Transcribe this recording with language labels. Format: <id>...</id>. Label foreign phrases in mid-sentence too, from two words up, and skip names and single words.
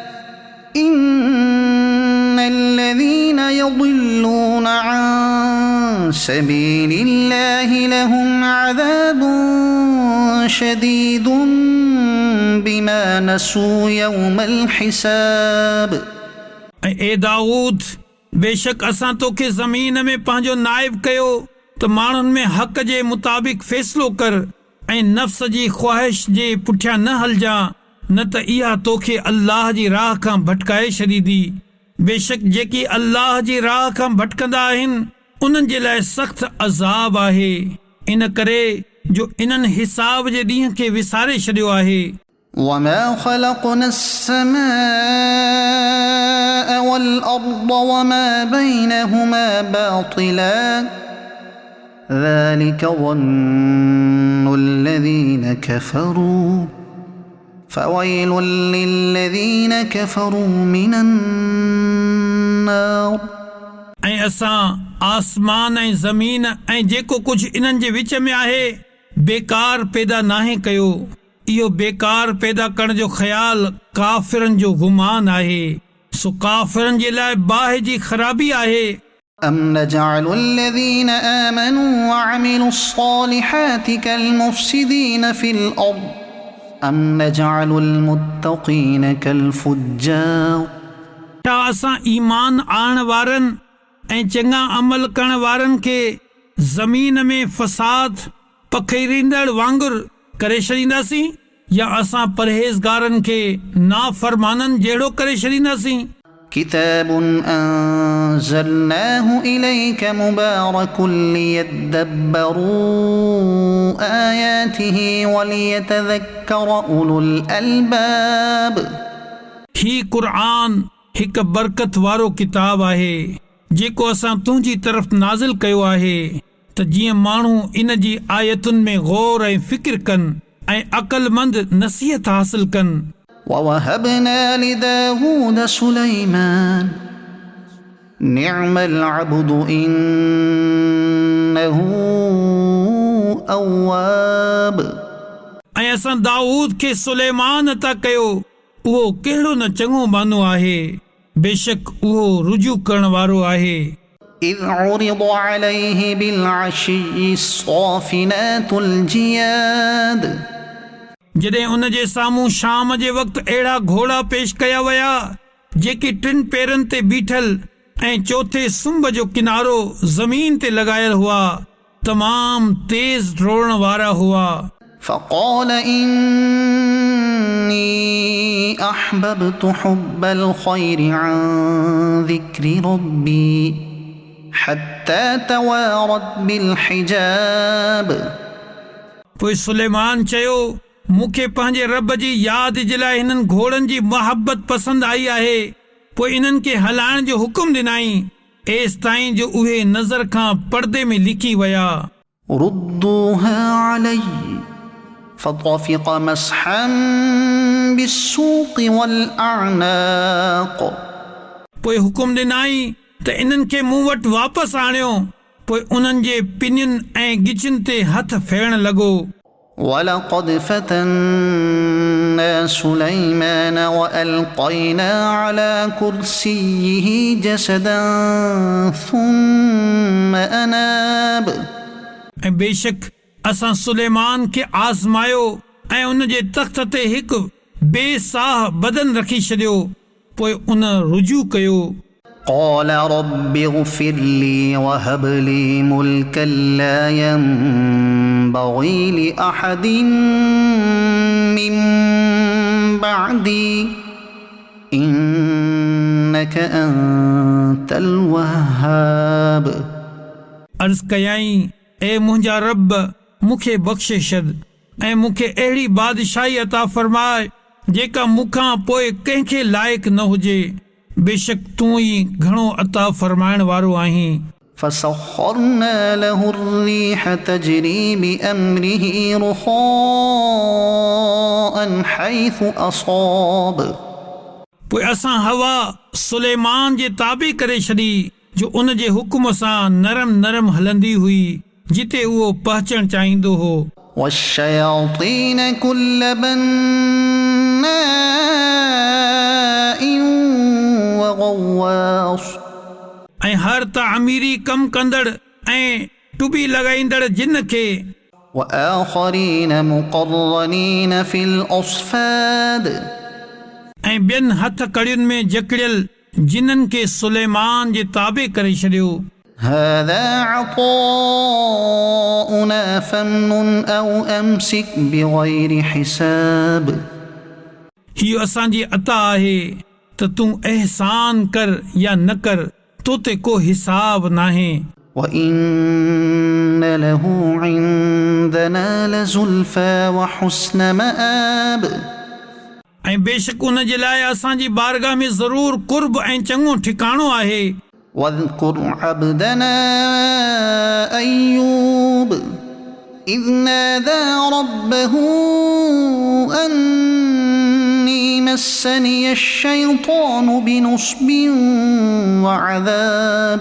<ar>إن الذين يضلون عن سبيل الله لهم عذاب شديد بما نسوا يوم الحساب.</ar> <sd>ए दाऊद, बेशक असां तोखे ज़मीन में पंहिंजो नाइब कयो त माण्हुनि में हक़ जे मुताबिक़ फ़ैसिलो कर ऐं नफ़्स जी ख़्वाहिश जे पुठियां न हलजां, न त इहा तोखे अल्लाह जी राह खां भटकाए छॾींदी. बेशक जेकी अल्लाह जी राह खां भटकंदा आहिनि उन्हनि जे लाइ सख़्त अज़ाब आहे, इन करे जो इन्हनि हिसाब जे ॾींहं खे विसारे छॾियो आहे.</sd> <ar>وما خلقنا السماء والأرض وما بينهما باطلا ذلك ظن الذين كفروا فويل للذين كفروا من النار.</ar> <sd>ऐं असां आसमान ऐं ज़मीन ऐं जेको कुझु इन्हनि जे विच में आहे बेकार पैदा नाहे कयो. इहो बेकार पैदा करण जो ख़्याल काफ़िरनि जो गुमान आहे, सो काफ़िरनि जे लाइ बाहि जी ख़राबी आहे.</sd> <ar>أم نجعل الذين آمنوا وعملوا الصالحات كالمفسدين في الأرض أم نجعل المتقين كالفجار.</ar> <sd>छा असां ईमान आणण वारनि ऐं चङा अमल करण वारनि खे ज़मीन में फ़साद पखेरींदड़ वांगुरु करे छॾींदासीं, या असां परहेज़गारनि खे नाफ़रमाननि जहिड़ो करे छॾींदासीं.</sd> <ar>كتاب أنزلناه إليك مبارك ليدبروا آياته وليتذكر أولو الألباب.</ar> <sd>ही क़ुर्आन हिकु बरकत वारो किताब आहे जेको असां तुंहिंजी तरफ़ नाज़िल कयो आहे त जीअं माण्हू इन जी आयतुनि में गौर ऐं फ़िक्र कनि ऐं अक़लमंद नसीहत हासिल कनि.</sd> <ar>ووهبنا لداود سليمان نعم العبد إنه أواب.</ar> <sd>ऐं असां दाऊद खे सुलेमान अता कयो, उहो कहिड़ो न चङो मानो आहे, बेशक उहो रुजू करण वारो आहे.</sd> <ar>إذ عرض عليه بالعشي الصافنات الجياد.</ar> <sd>जॾहिं उन जे साम्हूं शाम जे वक़्तु अहिड़ा घोड़ा पेश कया विया जेके टिनि पेरनि ते बीठल ऐं चौथे सुंभ जो किनारो ज़मीन ते लॻायल हुआ, तमाम तेज़ डोड़ण वारा हुआ.</sd> <ar>فقال إني أحببت حب الخير عن ذكر ربي حتى توارت بالحجاب.</ar> <sd>पोइ सुलेमान चयो, मूंखे पंहिंजे रब जी यादि जे लाइ हिननि घोड़नि जी मोहबत पसंदि आई आहे. पोइ इन्हनि खे हलाइण जो हुकुम ॾिनाई एसि ताईं जो उहे नज़र खां पर्दे में लिकी विया.</sd> <ar>ردوها علي فطفق مسحا بالسوق والأعناق.</ar> <sd>पोइ हुकुम ॾिनाई त इन्हनि खे मूं वटि वापसि आणियो. पोइ उन्हनि जे पिनियुनि ऐं गिचुनि ते हथ फेरण लॻो.</sd> <ar>ولقد فتنا سليمان وألقينا على كرسيه جسدا ثم أناب.</ar> <sd>ऐं बेशक असां सुलेमान खे आज़मायो ऐं उन जे तख़्त ते हिकु बेसाह बदन रखी छॾियो. पोइ उन रुजू कयो.</sd> <ar>قال رب اغفر لي وهب لي ملكا لا ينبغي لأحد من بعدي إنك أنت الوهاب.</ar> <sd>अर्ज़ कयाई, ए मुंहिंजा रब, मूंखे बख़्शे छॾ ऐं मूंखे अहिड़ी बादशाही अता फ़रमाए जेका मूंखां पोइ कंहिंखे लाइक़ न हुजे. बेशक तूं ई घणो अता फ़रमाइण वारो आहीं.</sd> <ar>فسخرنا له الريح تجري بأمره رخاء حيث أصاب.</ar> <sd>पोइ असां हवा सुलेमान जे ताबे करे छॾी जो उन जे हुकुम सां नरम नरम हलंदी हुई जिते उहो पहुचणु चाहींदो हो।</sd> <ar>والشياطين كل بناء وغواص</ar> <sd>ऐं हर तामीरी कम कंदड़ ऐं टुबी लॻाईंदड़ जिन खे</sd> <ar>وآخرين مقرنين في الأصفاد</ar> <sd>ऐं ॿियनि हथ कड़ियुनि में जकड़ियल जिन्हनि खे सुलेमान जे ताबे करे छॾियो।</sd> <ar>هذا عطاؤنا فامنن أو أمسك بغير حساب</ar> <sd>हीउ असांजी अता आहे त तूं अहसान कर या न कर, तो ते को हिसाब नाहे।</sd> <ar>وإن له عندنا لزلفى وحسن مآب</ar> <sd>ऐं बेशक उन जे लाइ असांजी बारगाह में ज़रूर कुर्ब ऐं चङो ठिकाणो आहे।</sd> <ar>واذكر عبدنا أيوب إذ نادى ربه أني مسني الشيطان بنصب وعذاب</ar>